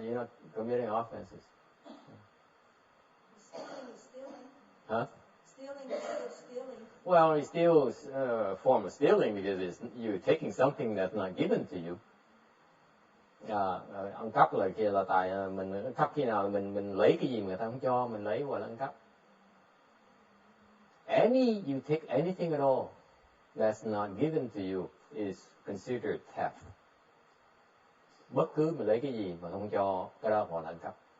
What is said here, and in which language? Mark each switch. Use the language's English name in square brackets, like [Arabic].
[English] You're not committing offenses. Stealing is stealing. Huh? Stealing is still stealing. Well, it's still a form of stealing because you're taking something that's not given to you. [Vietnamese] Ăn cắp là kia là tại mình ăn cắp khi nào mình lấy cái gì mà người ta không cho mình lấy, gọi là ăn cắp. [English] You take anything at all that's not given to you is considered theft. [Vietnamese] Bất cứ mình lấy cái gì mà không cho, cái đó gọi là ăn cắp.